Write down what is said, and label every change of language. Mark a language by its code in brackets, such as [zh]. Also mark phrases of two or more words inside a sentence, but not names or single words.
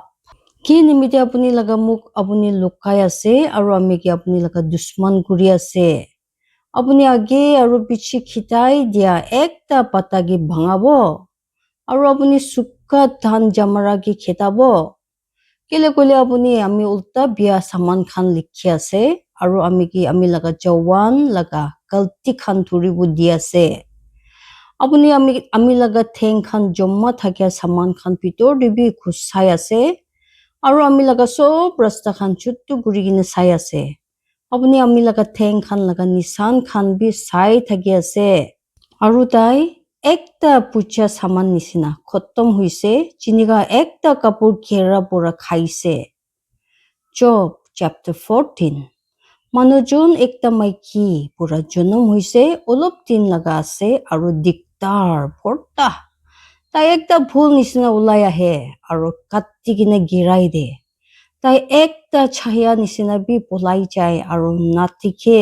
[nag] Ki nimite apuni laga muk apuni lukai ase aru ami ki apuni laga dushman kuri ase. Apuni age aru piche khitai dia ekta pata ki bhangabo. Aru apuni sukka dhan jamara ki khetabo. Kile koile apuni ami ulta biya saman khan likhi ase. Aru ami ki ami laga jawan laga galti khan thuribu di ase. Apuni ami laga theng khan jomma thakya saman khan pitor de bi khusai ase. Aru ami laga sob rasta khan chuttu guri kine sai ase. Apuni ami laga theng khan laga nisan khan bi sai thaki ase. Aru tai ekta pucha saman nisina khotom huise. Chinika ekta kapur khera pura khaise. Job chapter 14. Manujun ekta maiki pura jonam huise olop din laga ase aru diktar porta. Tai ekta bhul nisina ulai ahe aru katti kine girai de. Tai ekta chaya nisina bi polai jai aru natikhe.